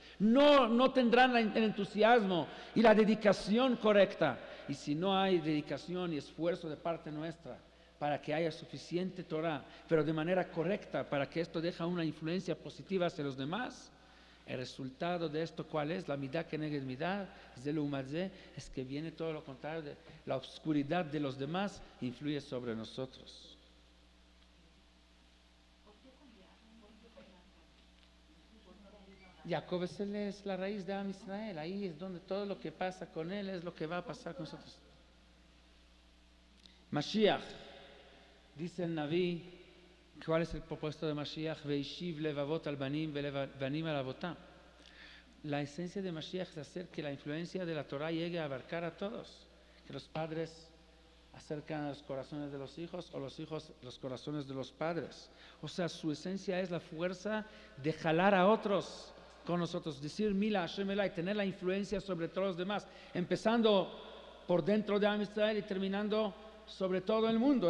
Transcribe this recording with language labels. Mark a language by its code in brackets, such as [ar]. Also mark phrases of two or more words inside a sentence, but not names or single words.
[es] No tendrán el entusiasmo y la dedicación correcta. Y si no hay dedicación y esfuerzo de parte nuestra para que haya suficiente Torah, pero de manera correcta, para que esto deje una influencia positiva hacia los demás, el resultado de esto, ¿cuál es? La [he] מידה כנגד מידה, [es] es que viene todo lo contrario, la oscuridad de los demás influye sobre nosotros. Jacob es la raíz de [he] עם ישראל, [es] ahí es donde todo lo que pasa con él es lo que va a pasar con nosotros. Mashiach, dice el Naví, ¿cuál es el propósito de Mashiach? [he] והשיב לבבות על בנים ובנים על אבותם. [es] La esencia de Mashiach es hacer que la influencia de la Torah llegue a abarcar a todos, que los padres acercan a los corazones de los hijos o los hijos los corazones de los padres. O sea, su esencia es la fuerza de jalar a otros con nosotros, decir [he] מי להשם אלי, [es] tener la influencia sobre todos los demás, empezando por dentro de [he] עם ישראל [es] y terminando sobre todo el mundo.